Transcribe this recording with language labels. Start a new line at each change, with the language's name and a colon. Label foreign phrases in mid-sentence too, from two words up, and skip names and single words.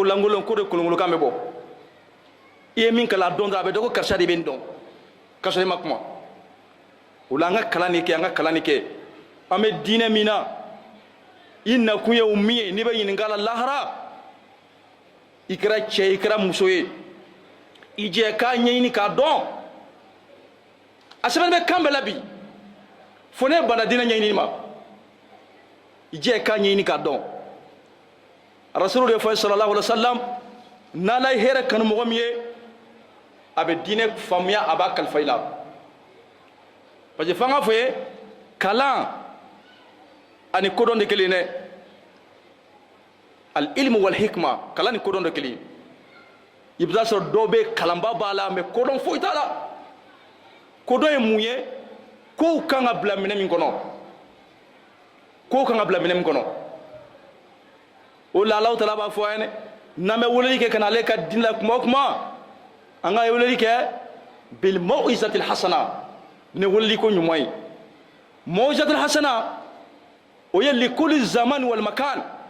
Bambara: lankolon ko de kolonkolonkan bɛ bɔ i ye min kalan a dɔn dɔrɔn a bɛ dɔn ko karisa de bɛ nin dɔn k'a sɔrɔ i ma kuma o la an ka kalan nin kɛ an ka kalan nin kɛ an bɛ diinɛ min na i nakun ye o min ye n'i bɛ ɲininka a la lahara i kɛra cɛ ye i kɛra muso ye i jɛ k'a ɲɛɲini k'a dɔn a sɛbɛn bɛ kan bɛɛ la bi fo ne banna diinɛ ɲɛɲini ma i jɛ k'a ɲɛɲini k'a dɔn. Rasulullah de fɔ
Arabic: صلى الله عليه وسلم
Bambara: n'Ala ye hɛrɛ kanu mɔgɔ min ye a bɛ diinɛ faamuya a b'a kalifa i la
French: parce que
Bambara: f'an k'a fɔ ye kalan ani kodɔn de kelen dɛ
Arabic: العلم والحكمة
Bambara: kalan ni kodɔn de kelen i bɛ taa sɔrɔ dɔw bɛ kalanba b'a la mais kodɔn foyi t'a la. Kodɔn ye mun ye kow kan ka bila minɛ min kɔnɔ kow kan ka bila minɛ min kɔnɔ o la Alahu Taala b'a fɔ an ye n'an bɛ weleli kɛ ka na ale ka diinɛ la kuma o kuma an ka weleli kɛ
Arabic: بالموعظة الحسنة
Bambara: ni weleli ko ɲuman ye
Arabic: الموعظة الحسنة
Bambara: o ye
Arabic: لكل زمان والمكان